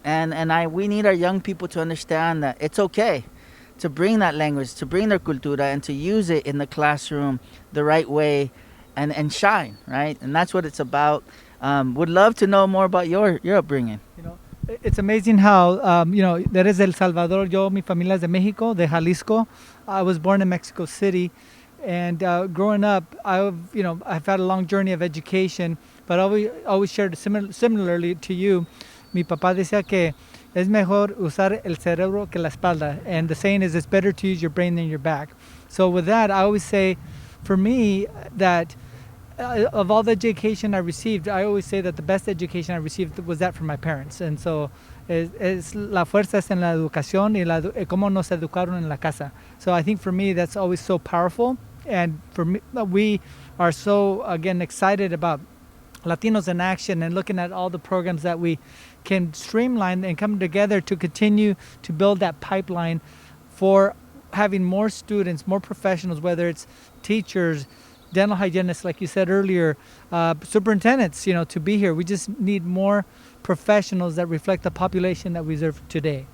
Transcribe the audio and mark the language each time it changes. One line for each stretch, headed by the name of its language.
English: And we need our young people to understand that it's okay to bring that language, to bring their cultura, and to use it in the classroom the right way, and shine, right? And that's what it's about. Would love to know more about your upbringing. It's amazing how, that is El Salvador.
Spanish: Mi familia es de Mexico, de Jalisco.
English: I was born in Mexico City. And growing up, I've had a long journey of education, but I always shared similarly to you.
Spanish: Mi papá decía que es mejor usar el cerebro que la espalda.
English: And the saying is, it's better to use your brain than your back. So with that, I always say, for me, that of all the education I received, I always say that the best education I received was that from my parents. And so
Spanish: la fuerza es en la educación y cómo nos educaron en la casa.
English: So I think for me, that's always so powerful. And for me, we are so, again, excited about Latinos in Action and looking at all the programs that we can streamline and come together to continue to build that pipeline for having more students, more professionals, whether it's teachers, dental hygienists, like you said earlier, superintendents, to be here. We just need more professionals that reflect the population that we serve today.